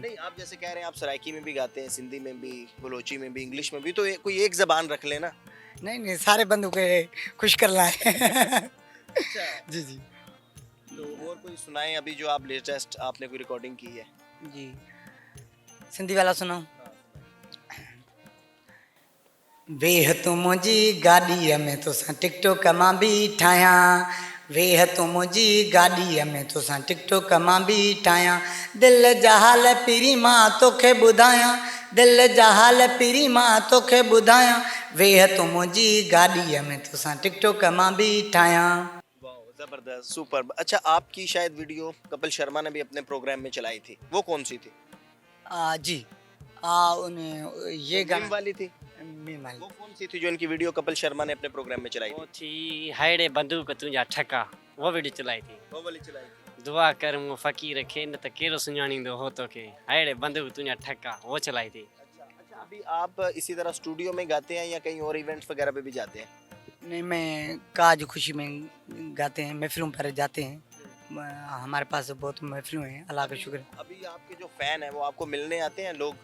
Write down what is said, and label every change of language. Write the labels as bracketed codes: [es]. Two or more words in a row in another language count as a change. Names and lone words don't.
[ur] نہیں، آپ جیسے کہہ رہے ہیں آپ سرائیکی میں بھی گاتے ہیں، سندھی میں بھی، بلوچی میں بھی، انگلش میں بھی، تو کوئی ایک زبان رکھ لینا. نہیں نہیں، سارے بندوں کو خوش کرنا ہے. अच्छा, جی جی تو اور کوئی سنائیں ابھی جو آپ لیٹسٹ آپ نے کوئی ریکارڈنگ کی ہے. جی، سندھی والا سنو. [sd] वेह तू मुंहिंजी गाॾीअ में तोसां टिकटॉक मां बि ठाहियां, वेह तू मुंहिंजी गाॾीअ में तोसां टिकटॉक मां बि ठाहियां, दिलि जा हाल पहिरीं मां तोखे ॿुधायां, दिलि जा हाल पहिरीं मां तोखे ॿुधायां, वेह तू मुंहिंजी गाॾीअ में तोसां टिकटॉक मां बि ठाहियां। [ur] زبردست، سپر. اچھا، آپ کی شاید ویڈیو کپل شرما نے بھی اپنے پروگرام میں چلائی تھی، وہ کون سی تھی? جی انہیں یہ मीम गाना والی تھی? میم والی. وہ کون سی تھی جو ان کی ویڈیو کپل شرما نے اپنے پروگرام میں چلائی वो थी? [sd] थी हायड़े बंदूक तुंहिंजा ठका, [ur] وہ ویڈیو چلائی تھی. وہ والی چلائی تھی. [sd] दुआ कर मूं फ़कीर खे न त कहिड़ो सुञाणींदो हो तोखे, हायड़े बंदूक तुंहिंजा ठका, [ur] وہ چلائی تھی. اچھا، ابھی آپ اسی طرح اسٹوڈیو میں گاتے ہیں یا کہیں اور ایونٹس وغیرہ پہ بھی جاتے ہیں? نہیں، میں کاج خوشی میں گاتے ہیں، محفلوں پر جاتے ہیں. ہمارے پاس بہت محفلوں ہیں، اللہ کا شکر ہے. ابھی آپ کے جو فین ہے وہ آپ کو ملنے آتے ہیں لوگ?